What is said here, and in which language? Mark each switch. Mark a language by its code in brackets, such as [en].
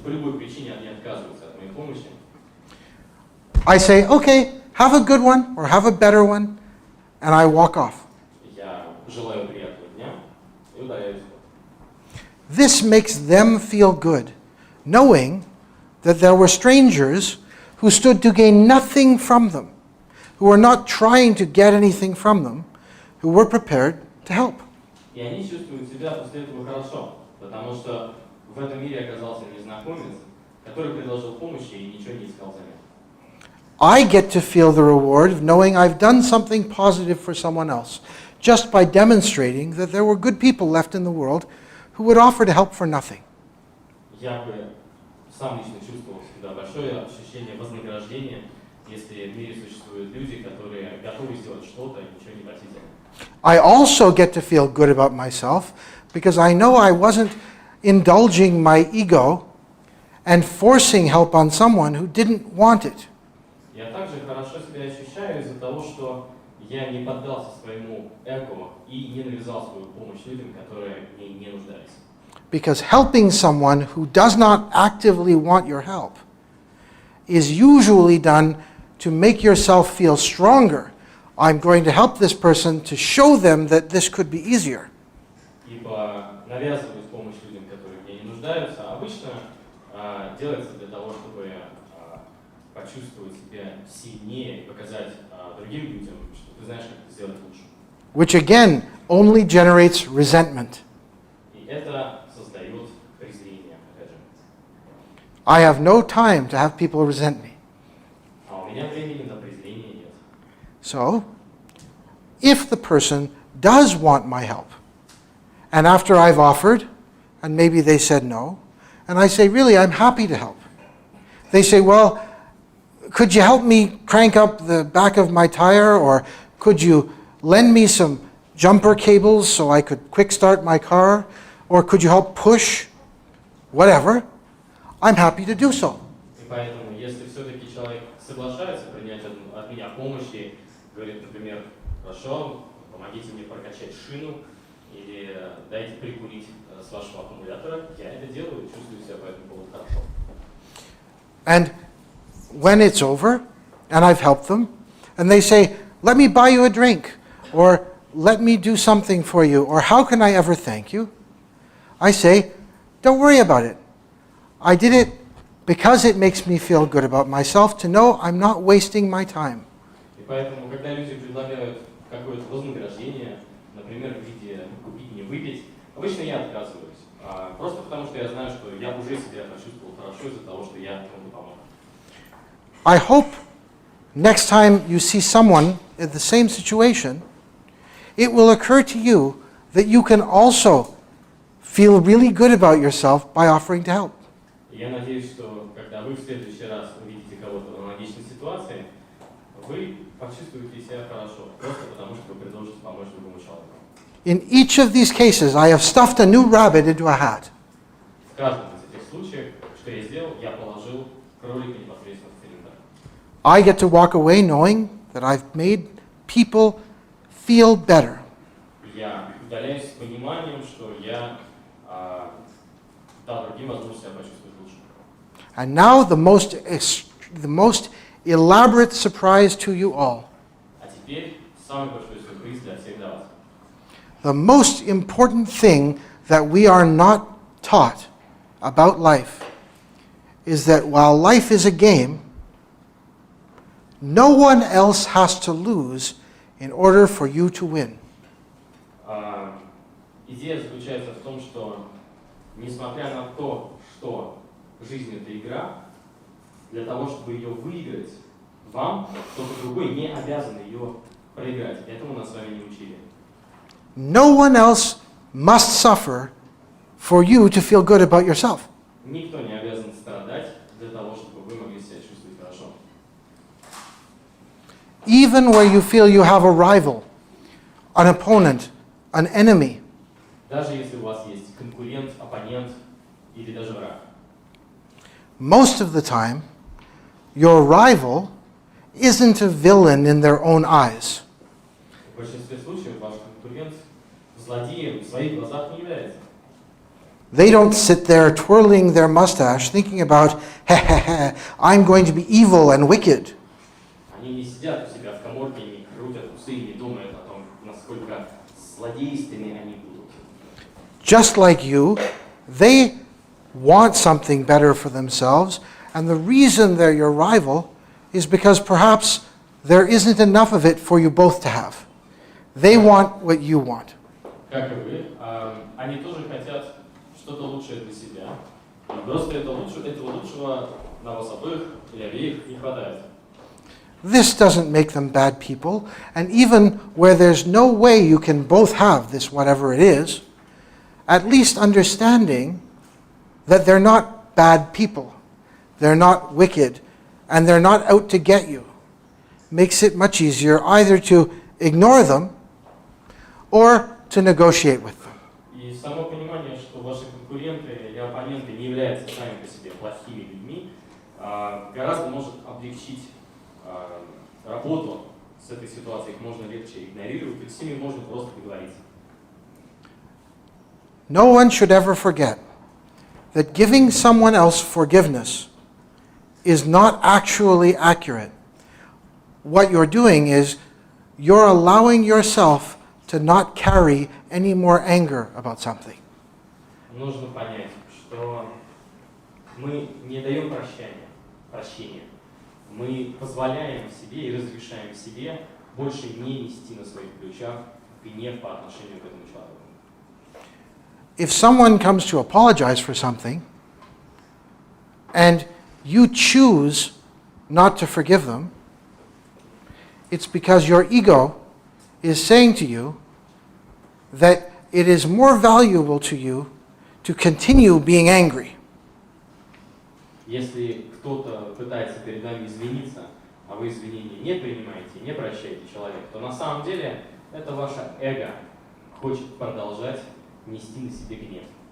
[ru] По любой причине они отказываются от моей помощи. [en] I say, okay, have a good one, or have a better one, and I walk off. [ru] Я желаю приятного дня и удаляюсь. [en] This makes them feel good, knowing that there were strangers who stood to gain nothing from them, who were not trying to get anything from them, who were prepared to help. [ru] И они чувствуют себя после этого хорошо, потому что в этом мире оказался незнакомец, который предложил помощь и ничего не искал взамен. [en] I get to feel the reward of knowing I've done something positive for someone else, just by demonstrating that there were good people left in the world who would offer to help for nothing. [ru] Я бы сам лично чувствовал всегда большое ощущение вознаграждения, если в мире существуют люди, которые готовы сделать что-то и ничего не просить. [en] I also get to feel good about myself because I know I wasn't indulging my ego and forcing help on someone who didn't want it. [ru] Я также хорошо себя ощущаю из-за того, что я не поддался своему эго и не навязал свою помощь людям, которые в ней не нуждались. [en] Because helping someone who does not actively want your help is usually done to make yourself feel stronger. I'm going to help this person to show them that this could be easier. [ru] Ибо навязывать помощь людям, которые в ней не нуждаются, обычно делается для того, чтобы почувствовать себя сильнее и показать другим людям, что ты знаешь, как это сделать лучше. [en] Which again only generates resentment. [ru] И это создает презрение, опять же. [en] I have no time to have people resent me. [ru] А у меня времени на презрение нет. [en] So, if the person does want my help, and after I've offered, and maybe they said no, and I say, really, I'm happy to help. They say, well, could you help me crank up the back of my tire, or could you lend me some jumper cables so I could quick start my car, or could you help push, whatever, I'm happy to do so. [ru] И поэтому, если все-таки человек соглашается принять от меня помощь и говорит, например, хорошо, помогите мне прокачать шину или дайте прикурить с вашего аккумулятора, я это делаю и чувствую себя по этому поводу хорошо. [en] And when it's over, and I've helped them, and they say, let me buy you a drink, or let me do something for you, or how can I ever thank you? I say, don't worry about it. I did it because it makes me feel good about myself to know I'm not wasting my time. [ru] И поэтому, когда люди предлагают какое-то вознаграждение, например, в виде купить мне выпить, обычно я отказываюсь. Просто потому, что я знаю, что я уже себя почувствовал хорошо из-за того, что я кому-то помог. [en] I hope next time you see someone in the same situation, it will occur to you that you can also feel really good about yourself by offering to help. [ru] Я надеюсь, что когда вы в следующий раз увидите кого-то в аналогичной ситуации, вы почувствуете себя хорошо, просто потому что вы предложите помочь другому человеку. [en] In each of these cases, I have stuffed a new rabbit into a hat. [ru] В каждом из этих случаев, что я сделал, я положил кролика непосредственно в цилиндр. [en] I get to walk away knowing that I've made people feel better. [ru] Я удаляюсь с пониманием, что я дал другим возможность себя почувствовать [en] And now the most elaborate surprise to you all. [ru] А теперь самый большой сюрприз для всех вас. [en] The most important thing that we are not taught about life is that while life is a game, no one else has to lose in order for you to win. [ru] Идея заключается в том, что несмотря на то, что жизнь это игра, для того, чтобы ее выиграть, вам кто-то другой не обязан ее проиграть. Этому нас с вами не учили. [en] No one else must suffer for you to feel good about yourself. [ru] Никто не обязан страдать для того, чтобы вы могли себя чувствовать хорошо. [en] Even where you feel you have a rival, an opponent, an enemy, [ru] Даже если у вас есть конкурент, оппонент или даже враг. [en] most of the time, your rival isn't a villain in their own eyes. [ru] В большинстве случаев ваш конкурент злодеем в своих глазах не является. [en] They don't sit there twirling their mustache thinking about, I'm going to be evil and wicked. [ru] Они не сидят у себя в каморке, не крутят усы и не думают о том, насколько злодейственны они будут. [en] Just like you, they want something better for themselves, and the reason they're your rival is because perhaps there isn't enough of it for you both to have. They want what you want. [ru] Как и вы, они тоже хотят что-то лучшее для себя. И просто этого лучшего на вас обоих или обеих не хватает. [en] This doesn't make them bad people, and even where there's no way you can both have this whatever it is, at least understanding that they're not bad people, they're not wicked, and they're not out to get you, makes it much easier either to ignore them or to negotiate with them. [ru] И само понимание, что ваши конкуренты или оппоненты не являются сами по себе плохими людьми, гораздо может облегчить работу с этой ситуацией. Их можно легче игнорировать, и с ними можно просто договориться. [en] No one should ever forget that giving someone else forgiveness is not actually accurate. What you're doing is you're allowing yourself to not carry any more anger about something. [ru] Нужно понять, что мы не даем прощения. Мы позволяем себе и разрешаем себе больше не нести на своих плечах гнев по отношению к этому человеку. [en] If someone comes to apologize for something and you choose not to forgive them, it's because your ego is saying to you that it is more valuable to you to continue being angry. [ru] Если кто-то пытается перед вами извиниться, а вы извинения не принимаете, не прощаете человека, то на самом деле это ваше эго хочет продолжать нести на себе гнев.